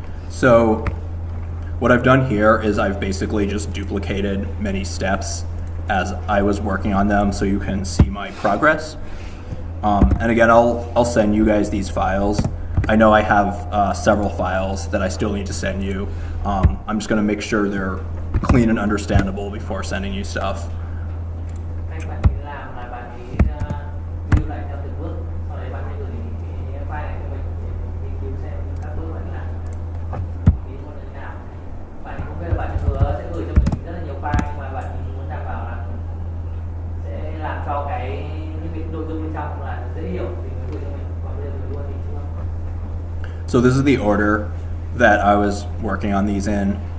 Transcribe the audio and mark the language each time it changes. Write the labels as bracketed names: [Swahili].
[English] So what I've done here is I've basically just duplicated many steps as I was working on them, so you can see my progress. And again, I'll send you guys these files. I know I have several files that I still need to send you. I'm just going to make sure they're clean and understandable before sending you stuff. [Vietnamese] Cách bạn ấy làm là bạn ấy lưu lại theo từng bước, sau đấy bạn ấy gửi cái file này cho mình để nghiên cứu xem các bước bạn làm ý muốn như thế nào. Bạn ấy không biết là bạn hứa sẽ gửi cho mình rất là nhiều file, nhưng mà bạn ấy muốn đảm bảo là sẽ làm cho cái những cái nội dung bên trong là dễ hiểu thì mới gửi cho mình. Còn bây giờ mình luôn thì chưa. [English] So this is the order that I was working on these in.